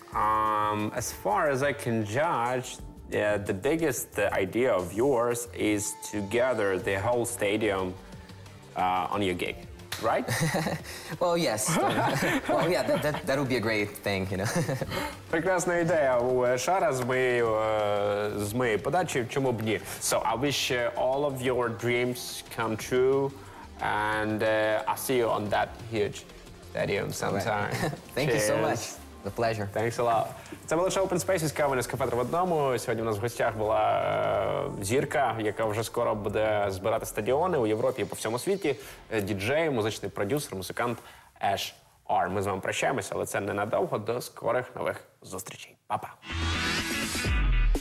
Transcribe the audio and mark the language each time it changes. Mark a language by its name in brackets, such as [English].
[English] As far as I can judge, the biggest idea of yours is to gather the whole stadium on your gig, right? Well, yes. Well, yeah, that would be a great thing, you know. [Ukrainian] Прекрасна ідея у Шара з моєї подачі, чому б ні. [English] So I wish all of your dreams come true, and I'll see you on that huge stadium sometime. Thank you so much. The pleasure. Thanks a lot. [Ukrainian] Це було шоу Open Spaces, кавини з кафе 3 в одному. Сьогодні у нас в гостях була зірка, яка вже скоро буде збирати стадіони у Європі і по всьому світі. Діджей, музичний продюсер, музикант HR. Ми з вами прощаємося, але це ненадовго. До скорих нових зустрічей. Па-па.